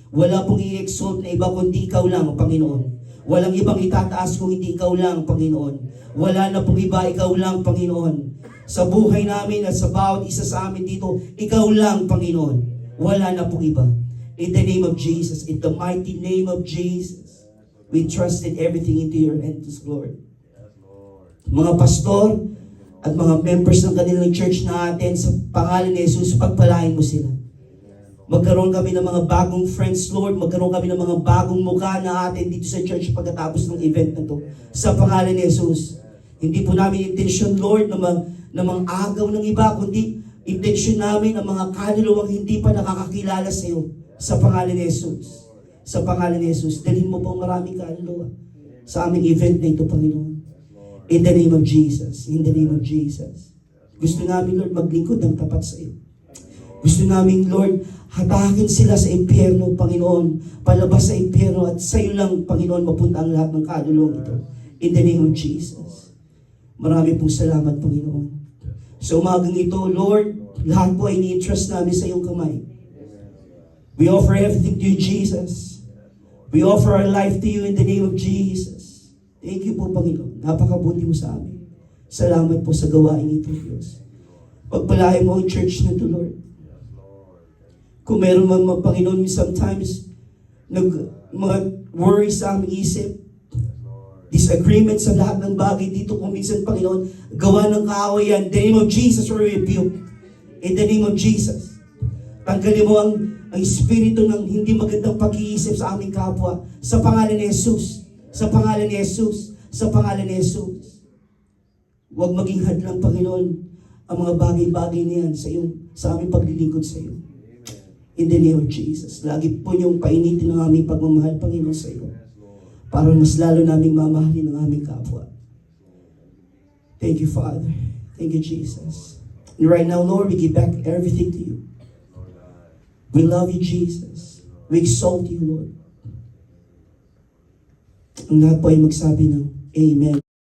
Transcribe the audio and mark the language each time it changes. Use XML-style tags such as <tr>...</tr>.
<tl>Wala pong i-exalt na iba kundi ikaw lang, Panginoon. Walang ibang itataas kung hindi ikaw lang, Panginoon. Wala na pong iba, ikaw lang, Panginoon. Sa buhay namin at sa bawat isa sa amin dito, ikaw lang, Panginoon. Wala na pong iba.</tl> <en>In the name of Jesus, in the mighty name of Jesus, we trusted everything into your hands, Lord.</en> <tl>Mga pastor at mga members ng kanilang church natin, sa pangalan ni Jesus, pagpalain mo sila. Magkaroon kami ng mga bagong friends, Lord. Magkaroon kami ng mga bagong mukha na atin dito sa church pagkatapos ng event na to. Sa pangalan ni Jesus. Hindi po namin intention, Lord, na mang-agaw ng iba, kundi intention namin ang mga kaluluwang hindi pa nakakakilala sa iyo. Sa pangalan ni Jesus. Sa pangalan ni Jesus. Dalhin mo po maraming kaluluwa sa aming event na ito, Panginoon.</tl> <en>In the name of Jesus. In the name of Jesus.</en> <tl>Gusto namin, Lord, maglingkod ng tapat sa iyo. Gusto namin, Lord, hatakin sila sa impyerno, Panginoon. Palabas sa impyerno at sa iyo lang, Panginoon, mapunta ang lahat ng kaluluwang ito.</tl> <en>In the name of Jesus.</en> <tl>Marami pong salamat, Panginoon. Sa umagang ito, Lord, lahat po ay ni-entrust namin sa iyong kamay.</tl> <en>We offer everything to you, Jesus. We offer our life to you in the name of Jesus. Thank you</en> <tl>po, Panginoon. Napakabuti mo sa amin. Salamat po sa gawain ito, Diyos. Pagpalain mo ang church na ito, Lord. Kung meron man mga Panginoon, sometimes mga worry sa aming isip, disagreement sa lahat ng bagay dito, kung minsan, Panginoon, gawa ng kaaway yan.</tl> <en>In the name of Jesus, we rebuke.</en> <tl>In the name of Jesus. Tanggalin mo ang espiritu ng hindi magandang pag-iisip sa aming kapwa. Sa pangalan ni Jesus. Sa pangalan ni Jesus. Sa pangalan ni Jesus. Huwag maging hadlang, Panginoon, ang mga bagay-bagay na yan sa aming paglilingkod sa iyo.</tl> <en>In the name of Jesus.</en> <tl>Lagi po niyong painitin ang aming pagmamahal, Panginoon, sa iyo. Para mas lalo naming mamahalin ang aming kapwa.</tl> <en>Thank you, Father. Thank you, Jesus. And right now, Lord, we give back everything to you. We love you, Jesus. We exalt you, Lord.</en> <tl>Ang lahat po ay magsabi ng Amen.</tl>